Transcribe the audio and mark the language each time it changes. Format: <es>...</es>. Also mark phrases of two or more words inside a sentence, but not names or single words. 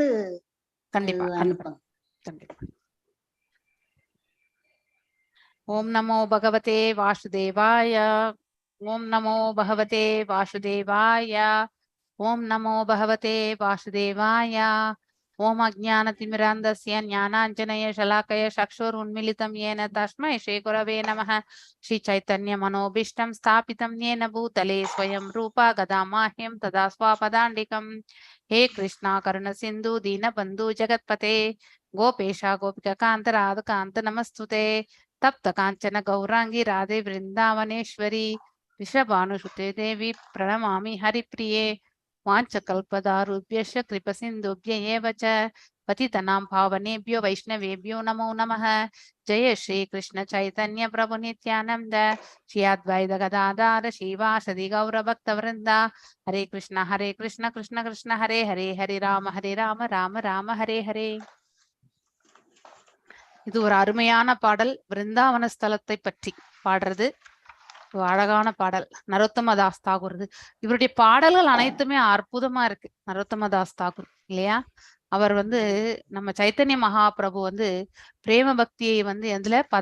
<ta>கண்டிப்பா அனுப்புங்க. கண்டிப்பா.</ta> <sa>ॐ नमो भगवते वासुदेवाय. ॐ नमो भगवते वासुदेवाय. ॐ नमो भगवते वासुदेवाय. ॐ अज्ञानतिमिरान्धस्य ज्ञानाञ्जन शलाकया चक्षुरुन्मीलितं येन तस्मै श्रीगुरवे नमः. श्री चैतन्य मनोभीष्टं स्थापितं येन भूतले स्वयं रूपा गदामाह्यं तदा स्वापदाण्डिकं. हे कृष्णा करुण सिन्धु दीनबन्धु जगत्पते गोपेशा गोपिका कान्त राधकान्त नमस्तुते. तप्त काञ्चन गौरांगी राधे वृन्दावनेश्वरी विश्वभानुसुते देवी प्रणमामि हरिप्रिये. वाञ्छकल्पदारुभ्यश्च कृपसिन्धुभ्य एव च पतितनां पावनेभ्यो वैष्णवेभ्यो नमो नमः. जय श्री कृष्ण चैतन्य प्रभु नित्यानंद श्री अद्वैत गदाधर श्रीवासदि गौर भक्तवृंद. हरे कृष्ण कृष्ण कृष्ण हरे हरे, हरे राम राम राम हरे हरे.</sa> <ta>இது ஒரு அருமையான பாடல். விருந்தாவன ஸ்தலத்தை பற்றி பாடுறது அழகான பாடல். நரோத்தம தாஸ் தாகூர். இவருடைய பாடல்கள் அனைத்துமே அற்புதமா இருக்கு. நரோத்தம தாஸ் தாகூர் இல்லையா? அவர் வந்து நம்ம சைத்தன்ய மகாபிரபு வந்து பிரேம பக்தியை வந்து எதுல</ta>